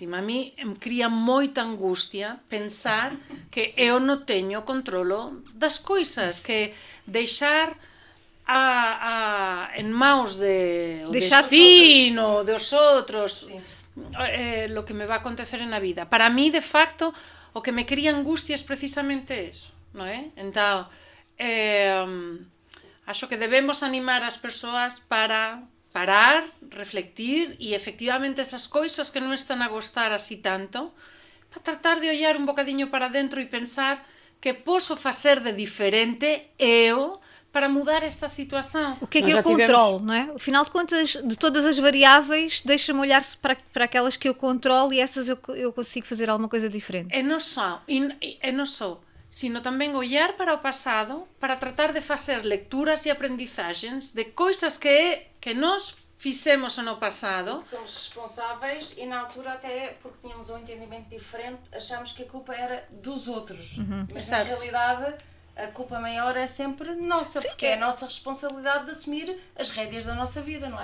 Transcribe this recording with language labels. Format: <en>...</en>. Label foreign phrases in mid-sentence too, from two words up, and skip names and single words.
<pt>A mim me cria muita angústia pensar que eu não tenho controlo das coisas, que deixar em mãos do destino, dos outros,</pt> <es>lo que</es> <pt>me vai acontecer na vida. Para mim, de facto, o que me cria angústia é precisamente isso, não é?</pt> <gl>Então, acho que debemos animar as persoas para parar, reflectir e efectivamente esas coisas que non están a gostar así tanto, para tratar de olhar un bocadinho para dentro e pensar que posso facer de diferente eu para mudar esta situação.</gl> <pt>O que é que eu controlo, não é? Afinal de contas, de todas as variáveis, deixa-me olhar para aquelas que eu controlo e essas eu consigo fazer alguma coisa diferente.</pt> <gl>E non só, sino tamén olhar para o pasado para tratar de facer lecturas e aprendizagens de coisas que nós fizemos no passado.</gl> <pt>Somos responsáveis e na altura até porque tínhamos um entendimento diferente, achámos que a culpa era dos outros. Mas na realidade a culpa maior é sempre nossa, porque é a nossa responsabilidade de assumir as rédeas da nossa vida, não é?</pt>